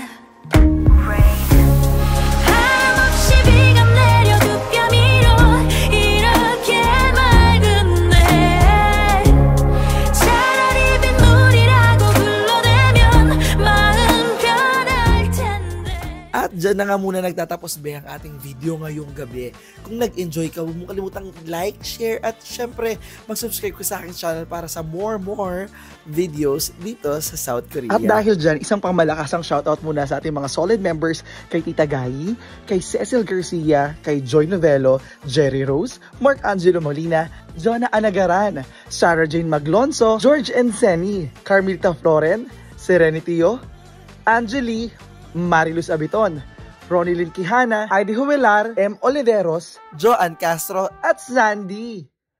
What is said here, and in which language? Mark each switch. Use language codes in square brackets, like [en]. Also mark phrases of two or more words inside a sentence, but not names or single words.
[ko] 한없이 비가 내려 두 뼘 위로 이렇게 맑은 내 차라리 빗물이라고 불러내면 마음 편할 텐데. [tl] At dyan na nga muna nagtatapos ba ang ating video ngayong gabi. Kung nag-enjoy ka, huwag mo kalimutang like, share, at syempre mag-subscribe ka sa aking channel para sa [en] more videos [tl] dito sa South Korea. At dahil dyan, isang pangmalakasang shoutout muna sa ating mga solid members kay Tita Gayi, kay Cecil Garcia, kay Joy Novello, Jerry Rose, Mark Angelo Molina, Jonah Anagaran, Sarah Jane Maglonso, George Enseni, Carmelita Floren, Serenityo, Angeli, Mariluz Abiton, Ronilyn Quijana, Heidi Huelar, M. Oliveros, Joan Castro, at Sandy.